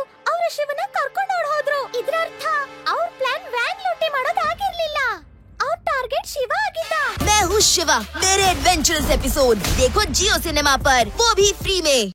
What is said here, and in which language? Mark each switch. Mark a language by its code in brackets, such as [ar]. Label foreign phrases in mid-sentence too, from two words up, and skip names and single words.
[kn] ಅವರ ಶಿವನ ಕರ್ಕೊಂಡು ಹೋದ್ರು. ಇದ್ರ ಅರ್ಥ ಅವ್ರ ಪ್ಲಾನ್ ವ್ಯಾನ್ ಲೂಟಿ ಮಾಡೋದಾಗಿರ್ಲಿಲ್ಲ, ಅವ್ರ ಟಾರ್ಗೆಟ್ ಶಿವ ಆಗಿದ್ದ. [hi] मैं हूँ शिवा, मेरे [en] adventurous episode [hi] देखो जियो सिनेमा पर, वो भी फ्री में।